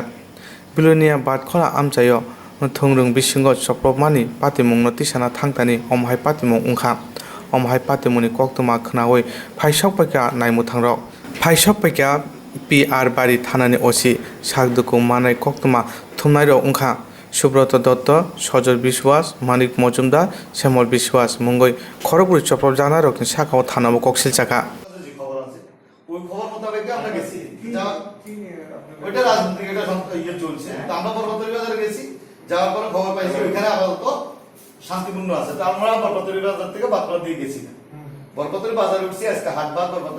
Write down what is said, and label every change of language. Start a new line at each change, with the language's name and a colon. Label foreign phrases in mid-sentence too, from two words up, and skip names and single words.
Kok Borok: Bilonia Badkhola Amchayo Thungrung Bisingo Choprajakmano Patimung Notisana Thangtani Omhai Patimung Ungkha Omhai Patimuni Kokthumnairog Phaisok Paika Naimutangrok Phaisok Paika PR Bari Thanani Osi Sakduku Manai Kokthumnairog Ungkha Subrata Dotto Sojor Biswas Manik Mojumdar Semol Biswas Mungoi Khoroknwi Choprajakmano Sakao Thanamo Koksil Chaka
Bangla: ওই খবর মোতাবেক আমরা গেছি ওইটা রাজনীতি এটা ইয়ে চলছে আমরা বরপতরি বাজারে গেছি যাওয়ার পরে খবর পাইছি ওইখানে আপাতত শান্তিপূর্ণ আছে তো আমরা বরপতরি বাজার থেকে বাতরা দিয়ে গেছি বরপতরি বাজারে উঠছি আজকে হাটবার বরপতরি